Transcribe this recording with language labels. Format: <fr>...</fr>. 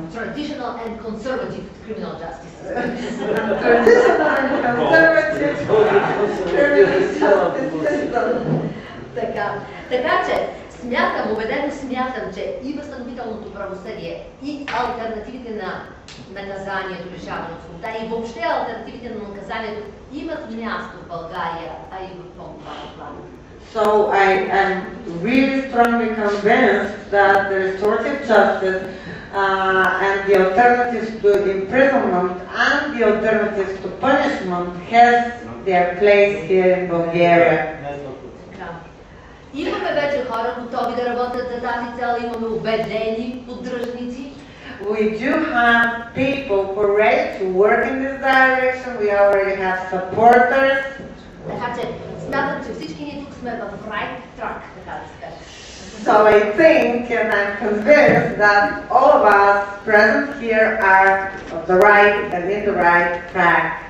<en>Traditional and conservative criminal justice system. Traditional and conservative criminal justice system.</en> <bg>Така че убедено смятам, че и възстановителното правосъдие, и алтернативите на наказанието, лишаване от свобода, и въобще алтернативите на наказанието имат място в България, а и в по-глобален план.</bg> <en>So I am really strongly convinced that the restorative justice and the alternatives to imprisonment and the alternatives to punishment has their place here in Bulgaria.</en> <bg>Имаме вече хора готови да работят за тази цел, имаме убедени поддръжници.</bg> <en>We do have people who are ready to work in this direction. We already have supporters.</en> <bg>Така че смятам, че всички ние тук сме в</bg> <en>right track,</en> <bg>така да се каже.</bg> <en>So I think and I'm convinced that all of us present here are of the right and in the right track.</en>